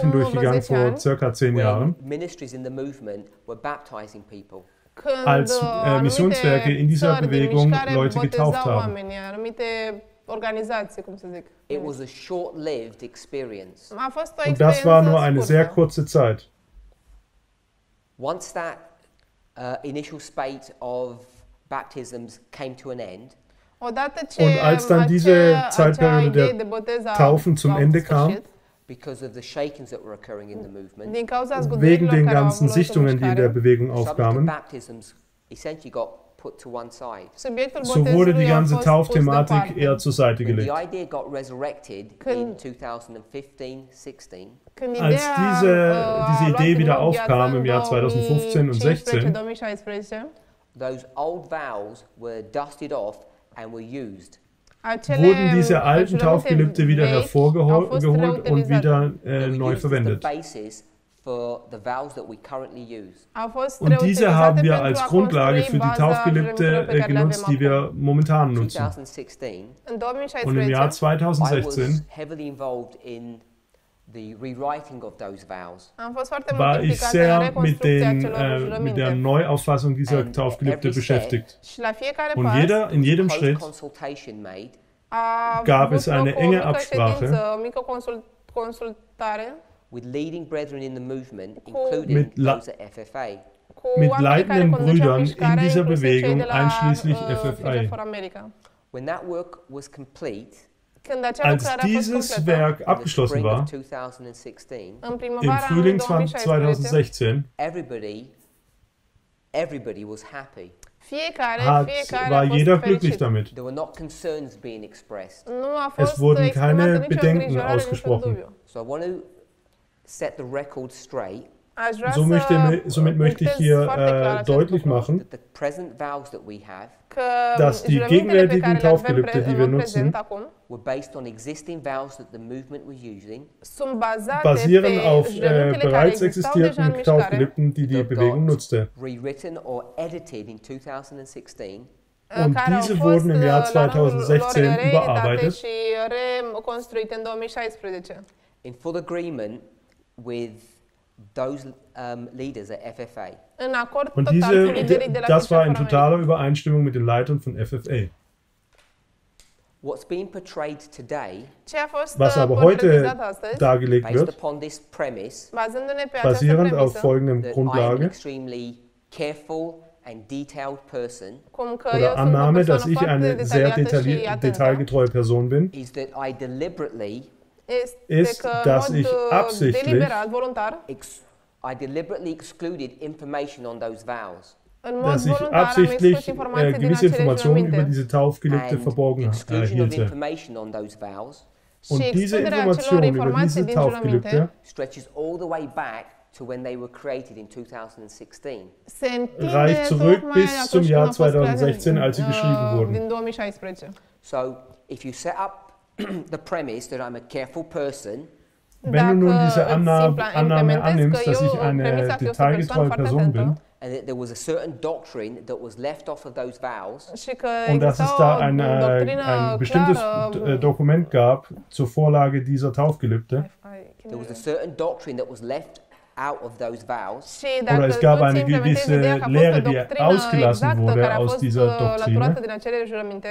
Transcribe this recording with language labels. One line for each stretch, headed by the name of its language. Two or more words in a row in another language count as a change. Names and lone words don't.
Romanian: acum vreo
German: hindurchgegangen 10 vor
Romanian: ani, circa 10
English: when
German: Jahren,
English: ministries in the movement were baptizing people.
Romanian: când
German: als
Romanian: anumite
German: Missionswerke in dieser
Romanian: țări din
German: Bewegung
Romanian: mișcare
German: Leute getauft
Romanian: botezau
German: haben.
Romanian: oamenii, anumite organizații, cum să zic.
English: It was a short-lived experience.
Romanian: A fost o
German: Und das war nur
Romanian: experiență
German: eine sehr
Romanian: scurtă.
German: kurze Zeit.
English: Once that initial spate of baptisms came to an end,
Romanian: Odată ce
German: Und als dann diese Zeitperiode
Romanian: idee
German: der
Romanian: de botez a
German: Taufen zum
Romanian: a
German: Ende
Romanian: sfârșit,
German: kam,
English: because of the shakings that were occurring in the movement,
Romanian: din cauza
German: wegen
Romanian: zguduirilor
German: den
Romanian: care au
German: ganzen
Romanian: avut loc în
German: Sichtungen, die in der
Romanian: mișcare,
German: Bewegung
English: some of the
German: aufkamen,
English: baptisms essentially got put to one side.
Romanian: subiectul
German: so wurde
Romanian: botezului
German: die
Romanian: a
German: ganze
Romanian: fost pus
German: Taufthematik
Romanian: deoparte.
German: eher zur Seite
English: When the
German: gelegt.
English: idea got resurrected in
Romanian: Când- 2015-16, Când
German: Als
Romanian: ideea,
German: diese
Romanian: a luat
German: Idee
Romanian: din
German: wieder
Romanian: nou viața
German: aufkam
Romanian: în
German: im Jahr 2015 und 16,
Romanian: 2015,
English: those old vows were dusted off and were used.
Romanian: acele
German: wurden diese alten
Romanian: jurăminte
German: Taufgelübde wieder
Romanian: vechi au
German: hervorgeholt
Romanian: fost
German: und
Romanian: reutilizate.
German: wieder
English: They were
German: neu
English: used as
German: verwendet.
English: the basis for the vows that we currently use.
Romanian: Au fost
German: Und diese
Romanian: reutilizate
German: haben wir
Romanian: pentru
German: als
Romanian: a
German: Grundlage
Romanian: construi
German: für die
Romanian: baza
German: Taufgelübde
Romanian: jurămintelor pe care le
German: genutzt, die
Romanian: avem acum.
German: wir momentan nutzen. 2016,
Romanian: În
German: Und im Jahr 2016
English: I was 2016 heavily involved in the rewriting of those vows.
Romanian: am fost foarte mult
German: war ich
Romanian: implicat în
German: sehr
Romanian: reconstrucția celor
German: mit der
Romanian: jurăminte.
German: Neuauffassung dieser
English: And
German: Taufgelübde
English: every
German: beschäftigt.
Romanian: Și la fiecare
German: Und
Romanian: pas
German: in jedem
English: Close
German: Schritt
English: consultation made
Romanian: a
German: gab
Romanian: avut
German: es eine
Romanian: loc o
German: enge
Romanian: mică
German: Absprache
Romanian: ședință, o mică consultare
English: with leading brethren in the movement,
German: Mit
English: including those at FFA.
Romanian: cu
German: mit
Romanian: oamenii care
German: leitenden
Romanian: conduceau
German: Brüdern in
Romanian: mișcarea,
German: dieser
Romanian: inclusiv cei
German: Bewegung,
Romanian: de la,
German: einschließlich
English: Future
German: FFA.
English: for America. When that work was complete
Romanian: Când acea
German: Als
Romanian: lucrare a fost
German: dieses
Romanian: completă,
German: Werk
English: in the
German: abgeschlossen
English: spring
German: war,
English: of 2016,
Romanian: în
German: im
Romanian: primăvara anului
German: Frühling 2016, 2016,
English: everybody was happy.
Romanian: fiecare
German: war
Romanian: a fost
German: jeder
Romanian: fericit.
German: glücklich damit.
English: There were not concerns being expressed.
Romanian: Nu a fost
German: wurden
Romanian: exprimată
German: keine
Romanian: nicio
German: Bedenken
Romanian: îngrijorare, niciun
German: ausgesprochen.
Romanian: dubiu.
English: So I want to set the record straight
Romanian: Aș vrea
German: Somit möchte ich hier deutlich machen,
English: that the present vows that we have
Romanian: că
German: dass die
Romanian: jurămintele pe
German: gegenwärtigen
Romanian: care le avem
German: Taufgelübde, die
Romanian: în
German: wir
Romanian: mod
German: nutzen,
Romanian: prezent acum,
English: were based on existing vows that the movement was using,
Romanian: sunt bazate
German: basieren
Romanian: pe
German: auf
Romanian: jurămintele care
German: bereits
Romanian: existau deja în
German: existierten
Romanian: mișcare,
German: Taufgelübden, die die
English: that
German: Bewegung
English: got
German: nutzte.
English: rewritten or edited in 2016,
German: Und
Romanian: care au
German: diese
Romanian: fost
German: wurden im Jahr
Romanian: la rândul lor 2016 reeditate
German: überarbeitet
Romanian: și reconstruite în 2016.
English: in full agreement with those leaders at FFA.
Romanian: În acord
German: Und
Romanian: total cu liderii de la
German: das war in Future for America. totaler Übereinstimmung mit den Leitern von FFA.
English: What's being portrayed today,
Romanian: Ce a fost
German: Was aber heute
Romanian: portretizat astăzi,
German: dargelegt
English: based
German: wird,
English: upon this premise,
Romanian: bazându-ne pe această
German: basierend auf
Romanian: premisă,
German: folgendem
English: that I am
German: Grundlage,
English: extremely careful and detailed person
Romanian: cum că eu
German: oder
Romanian: sunt o
German: Annahme, dass
Romanian: persoană
German: ich
Romanian: foarte
German: eine sehr
Romanian: detaliată și atentă,
German: detailgetreue Person bin,
English: is that I deliberately
German: ist,
Romanian: că
German: dass
Romanian: în
German: ich
Romanian: mod
German: absichtlich
Romanian: deliberat, voluntar,
English: I deliberately excluded information on those vows
Romanian: în mod
German: dass ich
Romanian: voluntar am
German: absichtlich
Romanian: exclus informații din
German: gewisse
Romanian: acele
German: Informationen über
Romanian: jurăminte.
German: diese Taufgelübde
English: and
German: verborgen
English: exclusion of
German: hielte.
English: information on those vows
German: Und
Romanian: Și
German: diese
Romanian: excluderea acelor
German: Information über
Romanian: informații
German: diese
Romanian: din jurăminte
German: Taufgelübde
English: stretches all the way back to when they were created in 2016.
Romanian: se întinde
German: reicht zurück
Romanian: tocmai
German: bis
Romanian: atunci
German: zum
Romanian: când
German: Jahr
Romanian: au fost create
German: 2016, als sie geschrieben wurden.
Romanian: din 2016.
English: So if you set up the premise that I'm a careful person,
German: Wenn du nun diese Annahme
Romanian: implementezi
German: annimmst,
Romanian: că
German: dass ich
Romanian: eu,
German: eine
Romanian: premisa că eu sunt o persoană
German: detailgetreue
Romanian: foarte
German: Person bin,
Romanian: atentă
English: and that there was a certain doctrine that was left off of those vows,
Romanian: și că
German: und dass es
Romanian: exista da o doctrină
German: ein bestimmtes
Romanian: clară,
German: Dokument gab zur Vorlage dieser Taufgelübde,
English: there was a certain doctrine that was left out of those vows,
Romanian: și dacă
German: oder es gab
Romanian: tu ți
German: eine
Romanian: implementezi
German: gewisse
Romanian: ideea că a fost
German: Lehre,
Romanian: o
German: die
Romanian: doctrină
German: ausgelassen
Romanian: exactă
German: wurde
Romanian: care a
German: aus
Romanian: fost
German: dieser Doktrine,
Romanian: lăturată din acele jurăminte,